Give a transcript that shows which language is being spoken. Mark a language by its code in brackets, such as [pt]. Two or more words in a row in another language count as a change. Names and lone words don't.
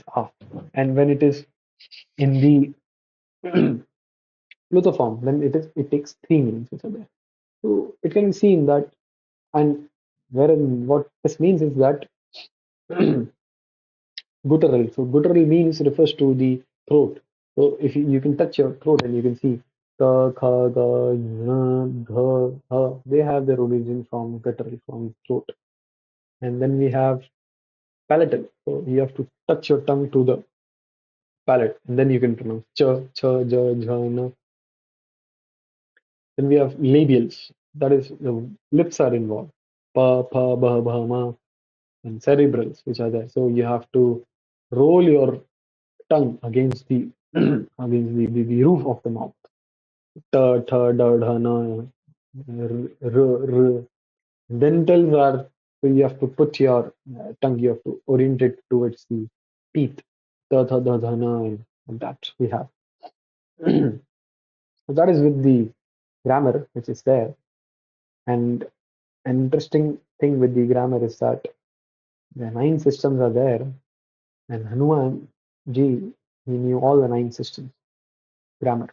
[en] And when it is in the plutha form, then it takes 3 minutes which are there. So it can be seen that, and wherein what this means is that guttural. So guttural means refers to the throat. So if you can touch your throat and you can see [sa] ka, kha, ga, na, dha, ha, [en] they have their origin from guttural, from throat. And then we have palatal. So you have to touch your tongue to the palate, and then you can pronounce [sa] cha, cha, ja, jha, na. [en] Then we have labials. That is the lips are involved. [sa] Pa, pa, ba, ba, ma, [en] and cerebrals, which are there. So you have to roll your tongue against the against the roof of the mouth. [sa] Ta, tha, da, dha, na, r, r. [en] Dentals are, so you have to put your tongue, you have to orient it towards the teeth. [sa] Ta, tha, da, dha, na, [en] and that we have. So that is with the grammar which is there. And an interesting thing with the grammar is that the 9 systems are there, and Hanuman ji, he knew all the 9 systems grammar.